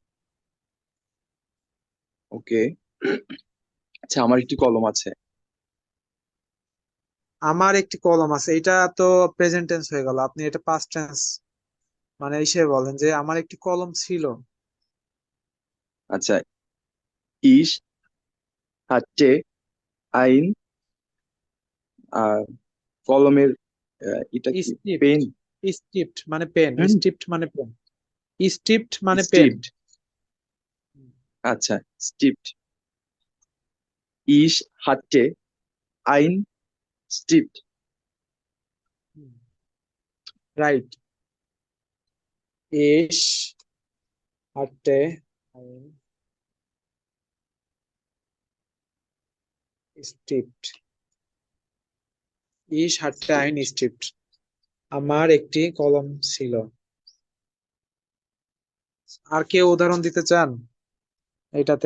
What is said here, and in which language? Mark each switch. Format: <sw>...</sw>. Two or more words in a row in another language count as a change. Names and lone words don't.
<bn>ওকে। আচ্ছা, আমার একটি কলম আছে। আমার একটি কলম আছে, এটা তো</bn> <en>present tense</en> <bn>হয়ে গেল। আপনি এটা</bn> <en>past tense</en> <bn>মানে হিসেবে বলেন যে আমার একটি কলম ছিল। আচ্ছা,</bn> <de>ich hatte ein</de> <bn>কলমের এটা কি স্টিপড, পেন? স্টিপড মানে পেন, হুম, স্টিপড মানে পেন, স্টিপড মানে পেন। স্টিপড। আচ্ছা, স্টিপড।</bn> <de>ich hatte ein Stift. রাইট। ich hatte ein Stift, ich hatte ein Stift,</de> <bn>আমার একটি কলম ছিল। আর কেউ উদাহরণ দিতে চান এইটাতে?</bn>